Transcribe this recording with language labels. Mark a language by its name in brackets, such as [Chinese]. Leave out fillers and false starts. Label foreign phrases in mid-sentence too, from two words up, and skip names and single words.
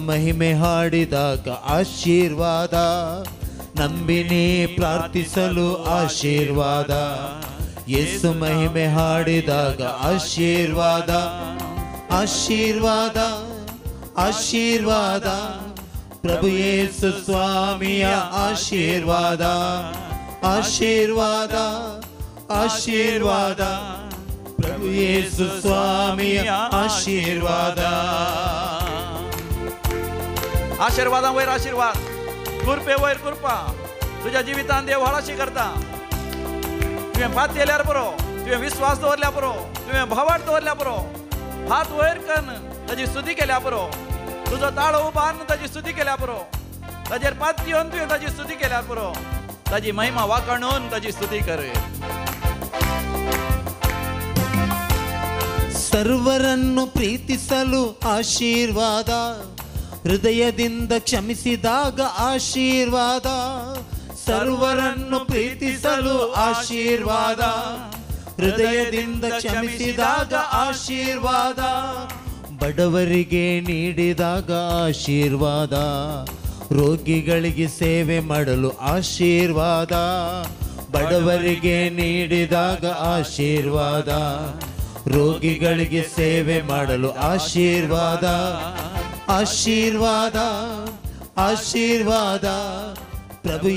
[Kannada] ಮಹಿಮೆ ಹಾಡಿದಾಗ ಆಶೀರ್ವಾದ ನಂಬಿನಿ ಪ್ರಾರ್ಥಿಸಲು ಆಶೀರ್ವಾದ ಯೇಸು ಮಹಿಮೆ ಹಾಡಿದಾಗ ಆಶೀರ್ವಾದ ಆಶೀರ್ವಾದ ಆಶೀರ್ವಾದ ಪ್ರಭು ಯೇಸು ಸ್ವಾಮಿಯ ಆಶೀರ್ವಾದ ಆಶೀರ್ವಾದ ಆಶೀರ್ವಾದ ಪ್ರಭು ಯೇಸು ಸ್ವಾಮಿಯ ಆಶೀರ್ವಾದ [Konkani] आशिर्वादां वयर आशिर्वाद कृपे वयर कृपा तुज्या जिवितांत देव व्हडशी करता. तुवें पात केल्यार पुरो, तुवें विश्वास दवरल्या पुरो, तुवें भावार्थ दवरल्या पुरो, हात वयर करून ताची स्तुती केल्या पुरो, तुजो ताळो उबारून ताची स्तुती केल्या पुरो, ताजेर पात दिवन तुवें ताची स्तुती केल्या पुरो, ताची महिमा वाकणून ताची स्तुती कर. [Kannada] ಸರ್ವರನ್ನು ಪ್ರೀತಿಸಲು ಆಶೀರ್ವಾದ ಹೃದಯದಿಂದ ಕ್ಷಮಿಸಿದಾಗ ಆಶೀರ್ವಾದ ಸರ್ವರನ್ನು ಪ್ರೀತಿಸಲು ಆಶೀರ್ವಾದ ಹೃದಯದಿಂದ ಕ್ಷಮಿಸಿದಾಗ ಆಶೀರ್ವಾದ ಬಡವರಿಗೆ ನೀಡಿದಾಗ ಆಶೀರ್ವಾದ ರೋಗಿಗಳಿಗೆ ಸೇವೆ ಮಾಡಲು ಆಶೀರ್ವಾದ ಬಡವರಿಗೆ ನೀಡಿದಾಗ ಆಶೀರ್ವಾದ ರೋಗಿಗಳಿಗೆ ಸೇವೆ ಮಾಡಲು ಆಶೀರ್ವಾದ ಆಶೀರ್ವಾದ ಆಶೀರ್ವಾದ